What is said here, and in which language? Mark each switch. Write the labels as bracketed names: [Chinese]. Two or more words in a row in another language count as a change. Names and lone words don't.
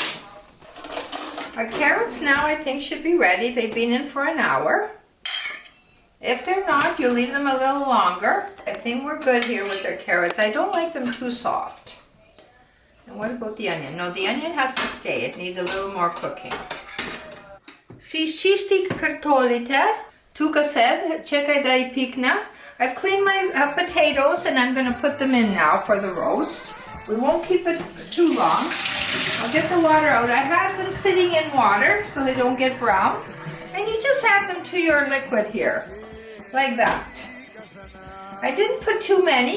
[English] Our carrots now I think should be ready. They've been in for 1 hour. If they're not, you leave them a little longer. I think we're good here with our carrots. I don't like them too soft. And what about the onion? No, the onion has to stay. It needs a little more cooking. [Macedonian] Si чистих картофелите, тука сед, чекай да и пикна. [English] I've cleaned my potatoes and I'm going to put them in now for the roast. We won't keep it too long. I'll get the water out. I had them sitting in water so they don't get brown. And you just add them to your liquid here, like that. I didn't put too many.